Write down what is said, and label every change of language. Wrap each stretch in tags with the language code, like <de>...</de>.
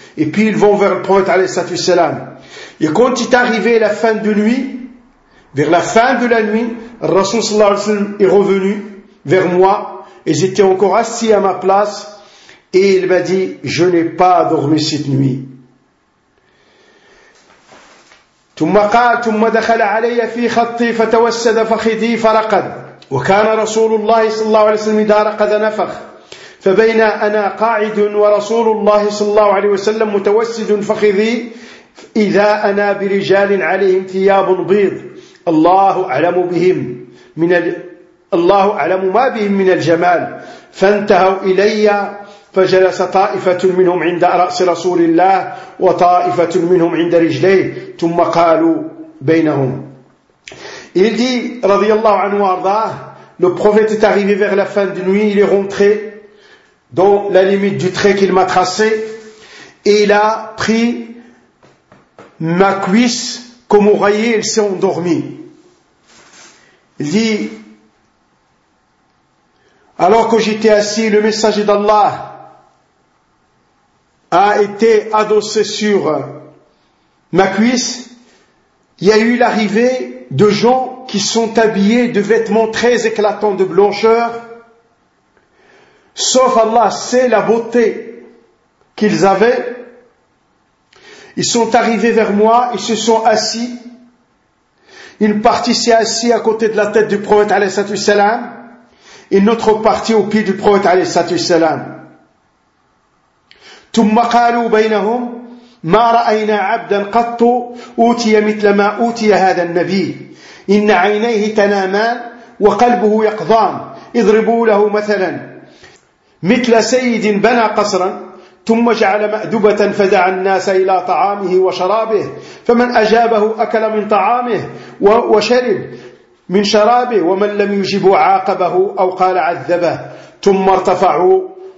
<fr>Et puis ils vont vers le prophète alayhi salam. Et quand il est arrivé la fin de nuit, vers la fin de la nuit, le Rasoul sallallahu alayhi wa sallam est revenu vers moi, et j'étais encore assis à ma place, et il m'a dit, je n'ai pas dormi cette nuit.</fr> <ar>ثم قال ثم دخل علي في خطي فتوسد فخذي فرقد وكان رسول الله صلى الله عليه وسلم دار قد نفخ فبين انا قاعد ورسول الله صلى الله عليه وسلم متوسد فخذي اذا انا برجال عليهم ثياب بيض الله اعلم بهم من الله اعلم ما بهم من الجمال فانتهوا الي فجلس طائفة منهم عند رأس رسول الله وطائفة منهم عند رجليه ثم قالوا بينهم.</ar> <fr>Il dit, radiyallahu anhu arda, le prophète est arrivé vers la fin de nuit, il est rentré dans la limite du trait qu'il m'a tracé, et il a pris ma cuisse comme oreiller, il s'est endormi. Il dit, alors que j'étais assis, le messager d'Allah a été adossé sur ma cuisse, il y a eu l'arrivée de gens qui sont habillés de vêtements très éclatants de blancheur, sauf Allah sait la beauté qu'ils avaient. Ils sont arrivés vers moi, ils se sont assis, une partie s'est assise à côté de la tête du prophète alayhi salam, et une autre partie au pied du prophète alayhi salam.</fr> <ar>ثم قالوا بينهم ما رأينا عبدا قط أوتي مثل ما أوتي هذا النبي إن عينيه تنامان وقلبه يقظان اضربوا له مثلا مثل سيد بنى قصرا ثم جعل مأدبة فدعا الناس إلى طعامه وشرابه فمن أجابه أكل من طعامه وشرب من شرابه ومن لم يجب عاقبه أو قال عذبه ثم ارتفعوا.</ar>